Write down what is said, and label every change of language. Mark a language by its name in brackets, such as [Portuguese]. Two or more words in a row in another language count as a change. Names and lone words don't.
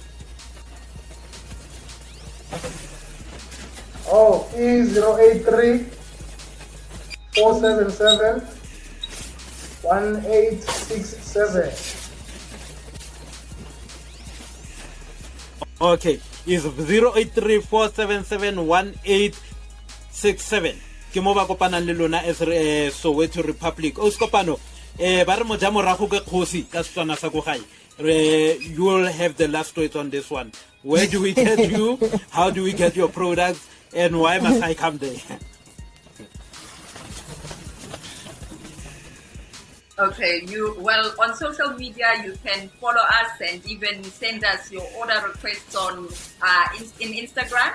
[English] Oh, is 083 477 1867. Okay, is 083 477 1867. [Tswana] Ke mo ba kopanang le lona as Soweto Republic. O skopano ba re mo ja morago ke kgosi ka Setswana sa go gae. [English] You will have the last words on this one. Where do we get you? How do we get your products? And why must I come there? Okay, on social media you can follow us and even send us your order requests on in Instagram.